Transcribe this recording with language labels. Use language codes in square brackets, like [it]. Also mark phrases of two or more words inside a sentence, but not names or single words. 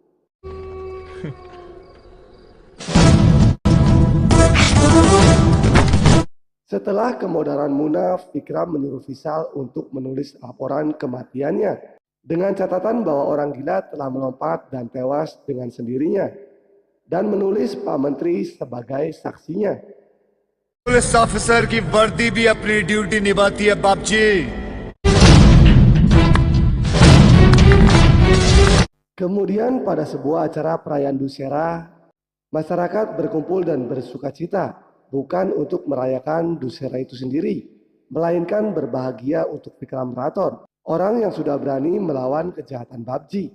[id] Setelah kemodaran Muna, Vikram menyuruh Vishal untuk menulis laporan kematiannya dengan catatan bahwa orang gila telah melompat dan tewas dengan sendirinya, dan menulis Pak Menteri sebagai saksinya. [en] police officer [hi] की वर्दी भी अपनी ड्यूटी निभाती है बापजी। [id] Kemudian pada sebuah acara perayaan Dussehra, masyarakat berkumpul dan bersukacita, bukan untuk merayakan Dussehra itu sendiri, melainkan berbahagia untuk Vikram Rathore, orang yang sudah berani melawan kejahatan Babji.